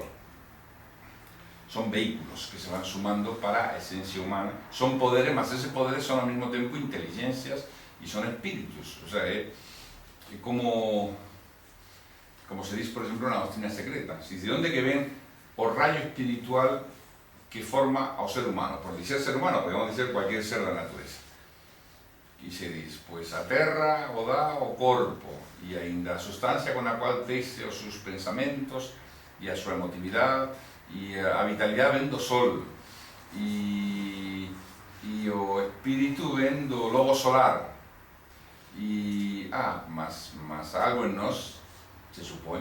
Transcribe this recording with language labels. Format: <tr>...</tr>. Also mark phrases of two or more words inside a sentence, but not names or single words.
<gl>Son vehículos que se van sumando para a esencia humana, son poderes, mas esos poderes son ao mesmo tempo inteligencias e son espíritus.</gl> <es>O sea,</es> <gl>é como se dice, por exemplo, na doctrina secreta. Si de onde que ven o rayo espiritual que forma ao ser humano? Por dizer ser humano, podemos dizer cualquier ser da natureza. E se diz, pois a terra o dá o corpo, e ainda a sustancia con a cual texe os seus pensamentos e a súa emotividade, e a vitalidade ven do sol, e o espírito ven do lobo solar, e mas algo en nós se supone.</gl>